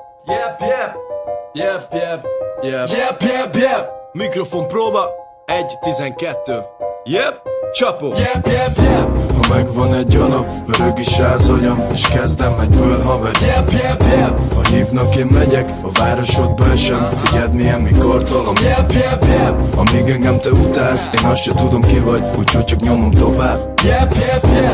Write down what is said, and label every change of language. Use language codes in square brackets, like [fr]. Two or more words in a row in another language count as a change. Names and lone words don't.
[en] Yep, yep, yep, yep, yep, yep, yep, yep. [hu] Mikrofon próba, 1-12. Yep, csapó. [en] Yep, yep, yep. [hu] Ha megvan egy alap, öreg is az agyam, és kezdem egyből haver. [en] Yep, yep, yep. [hu] Ha hívnak, én megyek, a városodba esem. Figyeld milyen mikor tolom. [en] Yep, yep, yep. [hu] Amíg engem te utálsz, én azt se tudom ki vagy, úgyhogy csak nyomom tovább. [en] Yep, yep, yep.